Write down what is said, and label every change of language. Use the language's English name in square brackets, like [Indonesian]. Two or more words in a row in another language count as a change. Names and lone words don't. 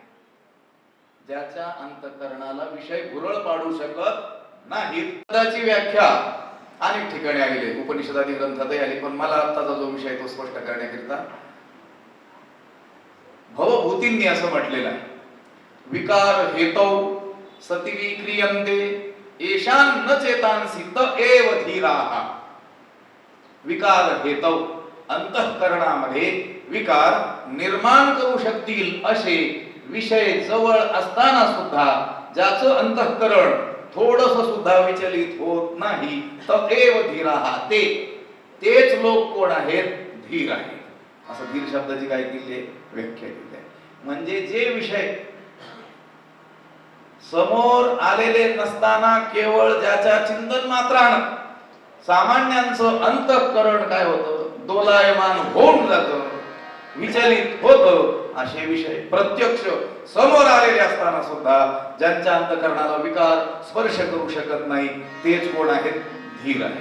[Marathi] ज्याच्या अंतःकरणाला विषय भुरळ पाडू शकत नाही. पदाची व्याख्या अनेक ठिकाणी आलेली, उपनिषदादी ग्रंथातही आली, पण मला आत्ताचा जो विषय तो स्पष्ट करण्याकरिता भवभूतींनी असं म्हटलेलं आहे, [Sanskrit] विकार हेतौ सती विक्रियन्ते येषां न चेतांसि त एव धीराः. विकार हेतौ, [Marathi] अंतःकरणामध्ये विकार निर्माण करू शकतील असे विषय जवळ असताना सुद्धा ज्याचं अंतःकरण थोडस सुद्धा विचलित होत नाही, तर [Sanskrit] एव धीराः, [Marathi] तेच लोक कोण आहेत, धीर आहेत. असं धीर शब्दाची काय केली आहे, व्याख्या केली आहे. म्हणजे जे विषय समोर आलेले नसताना केवळ ज्याच्या चिंतन मात्रानं सामान्यांचं अंतःकरण काय होतं, दोलायमान होऊन जातं, विचलित होतं, असे विषय प्रत्यक्ष समोर आलेले असताना सुद्धा ज्यांच्या अंतःकरणाला विकार स्पर्श करू शकत नाही, तेच कोण आहेत, धीर आहे.